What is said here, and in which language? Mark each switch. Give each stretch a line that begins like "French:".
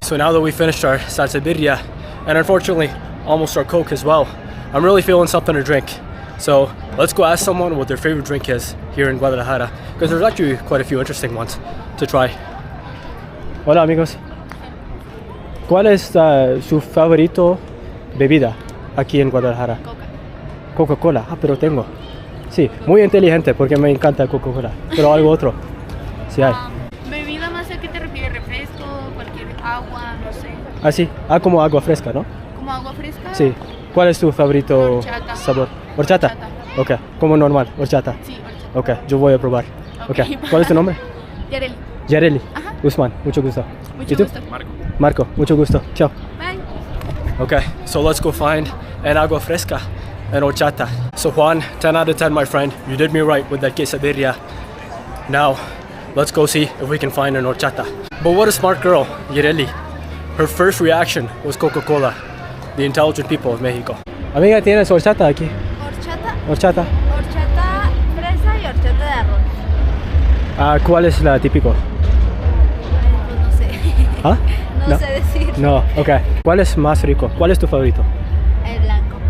English: So now that we finished our salsa birria, and unfortunately almost our Coke as well, I'm really feeling something to drink. So let's go ask someone what their favorite drink is here in Guadalajara, because there's actually quite a few interesting ones to try.
Spanish: Hola amigos. ¿Cuál es su favorito bebida aquí en Guadalajara? Coca. Coca-Cola. Ah, pero tengo. Sí, muy inteligente porque me encanta Coca-Cola. Pero algo otro. Sí hay. Bebida, no sé a qué te refieres, refresco, cualquier agua, no sé. Ah, sí. Ah, como agua fresca, ¿no? Como como agua fresca. Sí. ¿Cuál es tu favorito Horchata. sabor? ¿Horchata? Horchata. Ok, como normal, horchata. Sí, horchata. Ok, yo voy a probar. Ok. Ok, ¿cuál es tu nombre? Yareli. Yareli. Ajá. Usman, mucho gusto. Mucho ¿Y tú? gusto. Marco, mucho gusto. Chao.
English: Bye. Okay, so let's go find an agua fresca and horchata. So Juan, 10 out of 10, my friend. You did me right with that quesabirria. Now, let's go see if we can find an horchata. But what a smart girl, Yareli. Her first reaction was Coca-Cola, the intelligent people of Mexico.
Spanish: Amiga, ¿tienes horchata aquí? Horchata, Horchata. horchata fresa y horchata de arroz. Ah, ¿cuál es la típico? Pues no sé. ¿Ah? No sé decir. No, ok. ¿Cuál es más rico? ¿Cuál es tu favorito? El blanco.